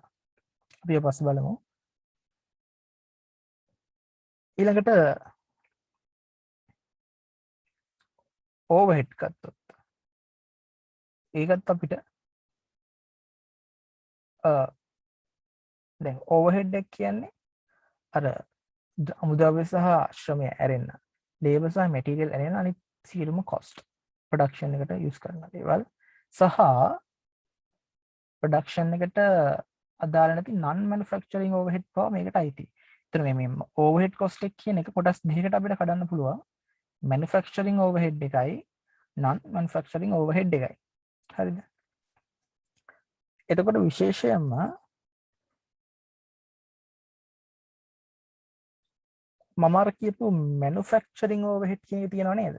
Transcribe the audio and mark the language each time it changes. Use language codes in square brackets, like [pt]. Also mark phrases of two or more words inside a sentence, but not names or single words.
[si] අපි ඊපස්සේ බලමු. ඊළඟට overhead ගත්තොත් ඒකත් අපිට දැන් overhead එක කියන්නේ අර අමුද්‍රව්‍ය සහ ශ්‍රමය ඇරෙන්න labor සහ material ඇරෙන්න අනිත් සියලුම [en] cost production [si] එකට use කරන දේවල් සහ production එකට අදාළ නැති [en] non manufacturing overhead [si] පව මේකට අයිති. එතන මේ [en] overhead cost [si] එක කියන එක කොටස් දෙකකට අපිට කඩන්න පුළුවන්. [en] manufacturing overhead [si] එකයි [en] non manufacturing overhead [si] එකයි. හරිද? එතකොට විශේෂයෙන්ම මම අර කියපු [en] manufacturing overhead [si] කියන එක තියෙනව නේද?